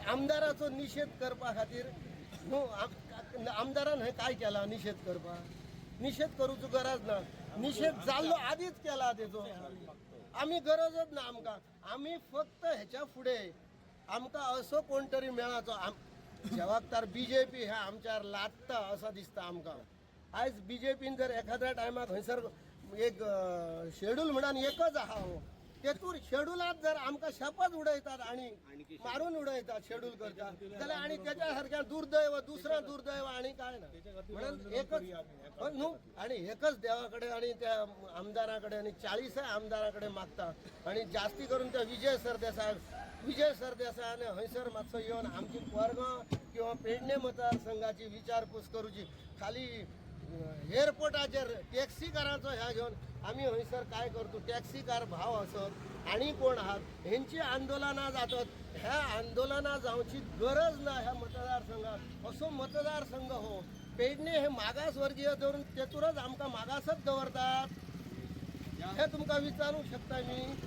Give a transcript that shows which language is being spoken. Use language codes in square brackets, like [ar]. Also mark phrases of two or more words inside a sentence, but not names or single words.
[kok] आमदाराचो निषेध करपा खातीर न्हू आमदारान हे काय केला निषेध करपाक निषेध करूचो गरज ना निषेध जाल्लो आधीच केला तेचो आम्ही गरजच ना आमकां आम्ही फक्त ह्याच्या फुडें आमकां असो कोण तरी मेळाचो जबाबदार बीजेपी ह्या आमच्यावर लादता असं दिसता आमकां. आयज बीजेपीन जर एखाद्या टायमाक खंयसर एक शेड्यूल म्हणून एकच आहा हो तेतूर शेड्युलात जर आमकां शपथ उडयतात आणि मारून उडयतात शेड्यूल करतात जाल्यार आणि त्याच्या सारख्या दुर्दैव दुसरं दुर्दैव आणि काय ना म्हणून एकच न्हू आणि एकच देवाकडे आणि त्या आमदाराकडे आणि 40 आमदाराकडे मागतात आणि जास्ती करून त्या विजय सरदेसायान हयसर मातसो येवन आमची कोरगांव किंवा पेडणे मतदारसंघाची विचारपूस करूची खाली एअरपोर्टाचेर टॅक्सी कारांचो ह्या घेवन आम्ही हयसर काय करतो टॅक्सी कार भाव असत आणि कोण आहात हेंची आंदोलनां जातात ह्या आंदोलनां जावची गरज ना ह्या मतदारसंघात असो मतदारसंघ हो पेडणे हे मागासवर्गीय धरून तेतूरच आमकां मागासच दवरतात हे तुमकां विचारूंक शकता मी.